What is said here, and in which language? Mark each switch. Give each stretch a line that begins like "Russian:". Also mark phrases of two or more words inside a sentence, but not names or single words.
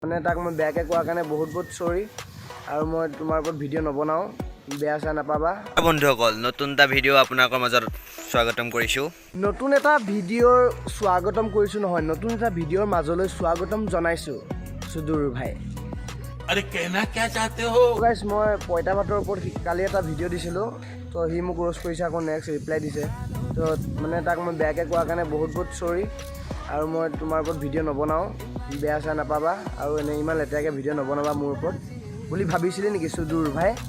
Assamese: মানে তাক মই বেয়াকৈ কোৱাৰ কাৰণে বহুত বহুত চৰি আৰু মই তোমাৰ ওপৰত ভিডিঅ' নবনাওঁ, বেয়া চেয়া নাপাবা। বন্ধুসকল, নতুন এটা ভিডিঅ' আপোনালোকৰ মাজত স্বাগতম কৰিছোঁ। নতুন এটা ভিডিঅ'ৰ স্বাগতম কৰিছোঁ নহয়, নতুন এটা ভিডিঅ'ৰ মাজলৈ স্বাগতম জনাইছোঁ সুদূৰ ভাই।
Hindi: अरे कहना क्या चाहते हो?
Assamese: গাইছ, মই পইতা ভাতৰ ওপৰত কালি এটা ভিডিঅ' দিছিলোঁ, তো সি মোক ৰোষ্ট কৰিছে, আকৌ
English: next reply
Assamese: দিছে। তো মানে তাক মই বেয়াকৈ কোৱাৰ কাৰণে বহুত বহুত চৰি আৰু মই তোমাৰ ওপৰত ভিডিঅ' নবনাওঁ, বেয়া চেয়া নাপাবা আৰু এনে ইমান লেতেৰাকৈ ভিডিঅ' নবনাবা মোৰ ওপৰত বুলি ভাবিছিলি নেকি সুদূৰ ভাই?